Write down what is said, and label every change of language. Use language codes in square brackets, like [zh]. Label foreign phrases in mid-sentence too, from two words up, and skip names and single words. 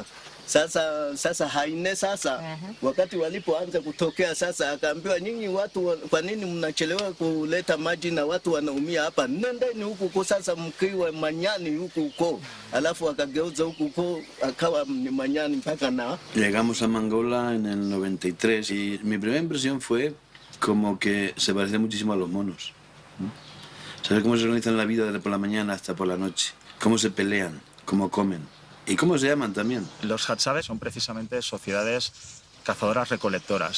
[sw] Sasa haine wakati walipoanza kutokea sasa, akaambiwa nyinyi watu, kwa nini mnachelewa kuleta maji na watu wanaumia hapa? Nendeni huko sasa, mkiwa Manyani huko. Alafu akageuza huko akawa ni Manyani mpaka na. [es] Llegamos a Mangola en el 93 y mi primera impresión fue como que se parecía muchísimo a los monos. ¿Sabes cómo se organizan la vida desde por la mañana hasta por la noche? Cómo se pelean, cómo comen. ¿Y cómo se llaman también? Los Hadzabe son precisamente sociedades cazadoras-recolectoras.